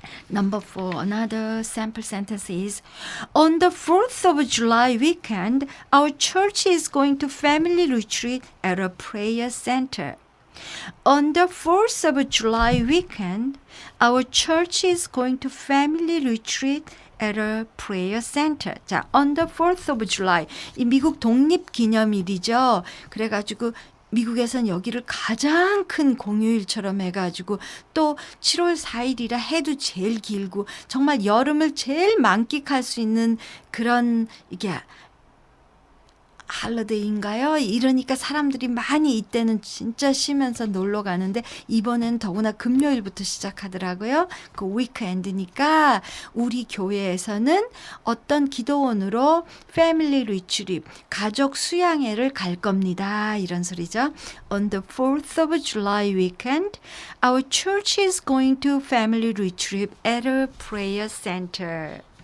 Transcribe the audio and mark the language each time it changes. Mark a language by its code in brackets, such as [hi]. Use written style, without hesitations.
[en] Number 4, another sample sentence is, on the 4th of July weekend, our church is going to family retreat at a prayer center. On the 4th of July weekend, our church is going to family retreat at a prayer center. 자, on the 4th of July. [ko] 이 미국 독립기념일이죠. 그래가지고 미국에선 여기를 가장 큰 공휴일처럼 해가지고 또 7월 4일이라 해도 제일 길고 정말 여름을 제일 만끽할 수 있는 그런 이게 할러데이인가요? 이러니까 사람들이 많이 이때는 진짜 쉬면서 놀러 가는데 이번엔 더구나 금요일부터 시작하더라고요. 그 위크엔드니까 우리 교회에서는 어떤 기도원으로 패밀리 리트릿, 가족 수양회를 갈 겁니다. 이런 소리죠. [en] On the 4th of July weekend, our church is going to family retreat at a prayer center.